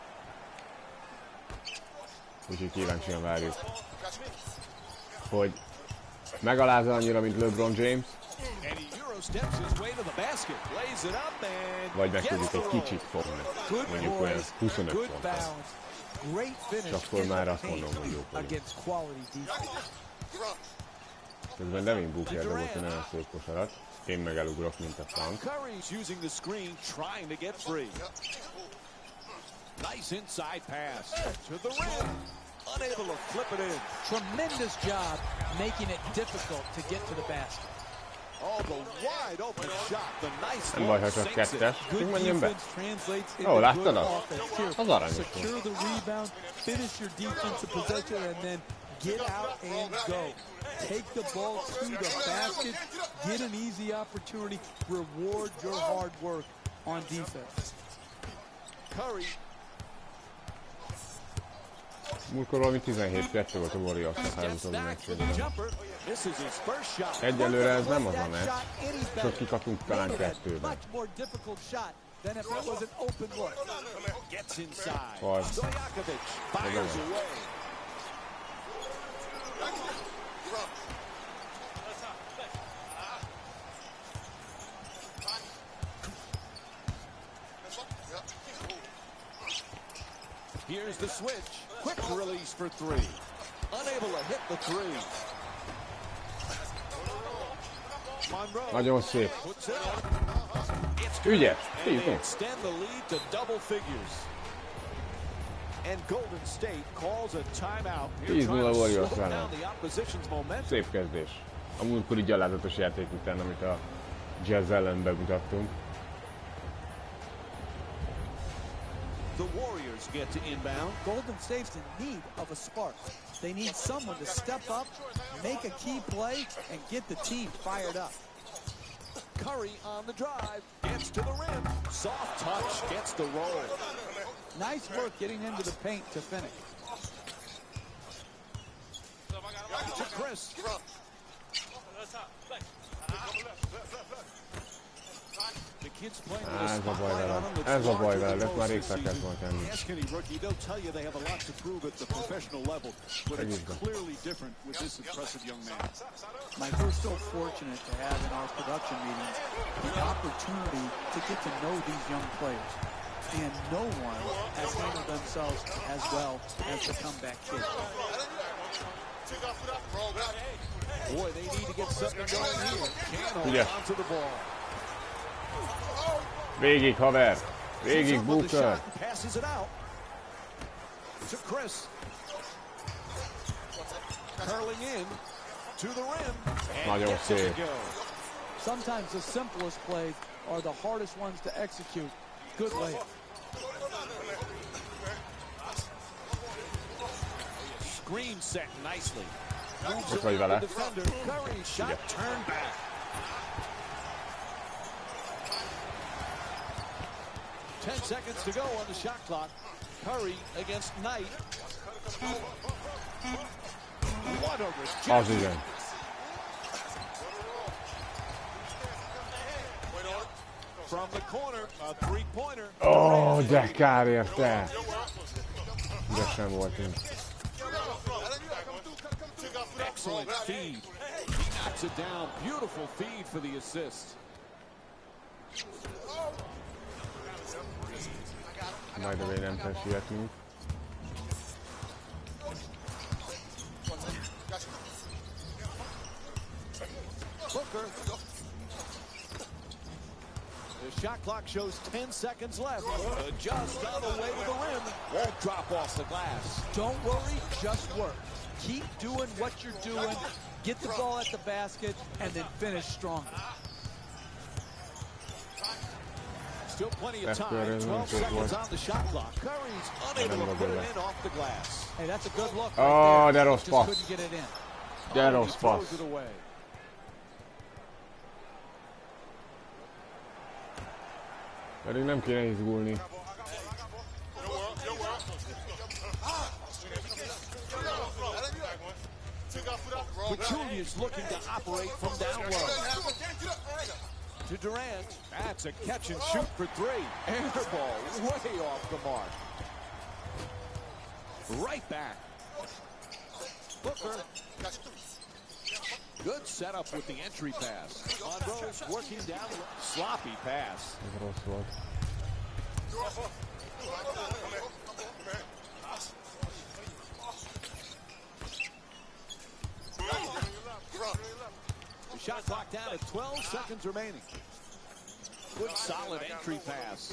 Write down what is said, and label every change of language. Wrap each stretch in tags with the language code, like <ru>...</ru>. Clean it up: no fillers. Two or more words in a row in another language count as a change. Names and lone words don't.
<hu>Úgyhogy kíváncsian várjuk, hogy megalázza annyira, mint LeBron James, vagy meg tudjuk egy kicsit fogni, mondjuk olyan 25 ponttal. És akkor már azt mondom, hogy jó vagyunk. Közben Devin Booker dobott egy nagyon szép kosarat. Én meg elugrok, mint a frank.</hu> <en>Nice inside pass to the rim. Unable to flip it in. Tremendous job making it difficult to get to the basket. Oh, the wide open shot. The nice</en> <hu>nem baj, ha csak kettes. Úgy menjünk be. Ó, láttad azt? Az aranyos.</hu> <en>Secure the rebound, finish your defensive possession, and then get out and go. Take the ball to the basket, get an easy opportunity, reward your hard work on defense. Curry.</en> <hu>Múltkor valami 17-2 volt a Warriors-nak házutóbbi meccsében. Egyelőre ez nem az a meccs, csak kikapunk talán 2-ben. Farsz.</hu> <en>Here's the switch. Quick release for three. Unable to hit the three.</en> <hu>Nagyon szép. Ügyes.</hu> <en>Extend the lead to double figures. And Golden State calls a timeout.</en> <hu>10-0 Warriors ellen. Szép kezdés. A múltkori gyalázatos játék után, amit a Jazz ellen bemutattunk.</hu> <en>The Warriors get to inbound. Golden State's in need of a spark. They need someone to step up, make a key play, and get the team fired up. Curry on the drive, gets to the rim. Soft touch, gets the roll. Nice work getting into the paint to finish. To Chris.</en> <hu>Ez a baj vele, ezt már rég fel kellett volna tenni.</hu> <en>Mike, we're so fortunate to have in our production meetings the opportunity to get to know these young players. And no one has handled themselves as well as the comeback kid. Boy, they need to get something going here. Can't hold on to the ball.</en> <hu>Végig, haver! Végig, Booker!</hu> <en>Passes it out to Chris. Curling in to the rim.</en> <hu>Nagyon szép.</hu> <en>Sometimes the simplest plays are the hardest ones to execute. Good layup. Screen set nicely.</en> <hu>Ott vagy vele.</hu> <en>Curry shot turned back. Ten seconds to go on the shot clock. Curry against Knight. What a rejection. From the corner, a three-pointer.</en> <hu>Oh, de kár érte. Üresen voltunk.</hu> <en>excellent feed. He knocks it down. Beautiful feed for the assist. By the way,</en> <hu>nem kell sietnünk. Booker.</hu> <en>The shot clock shows 10 seconds left. Just on the way to the rim. Won't drop off the glass. Don't worry, just work. Keep doing what you're doing. Get the ball at the basket, and then finish strong. Still plenty of time. 12 seconds on the shot clock. Curry's unable to put it in off the glass. Hey, that's a good look Oh, right there.</en> <hu>de rossz</hu> <en>Just</en> <hu>passz.</hu> <en>couldn't get it in.</en> <hu>De rossz passz.</hu> <en>Throws it away.</en> <hu>Pedig nem kéne izgulni.</hu> <en>Pachulia's looking to operate from down low. To Durant. That's a catch and shoot for three. Air ball way off the mark. Right back. Booker. Good setup with the entry pass. Monroe's working down. Sloppy pass.</en> <hu>Ez rossz volt.</hu> <en>The shot clock down at 12 seconds remaining. Good solid entry pass.</en>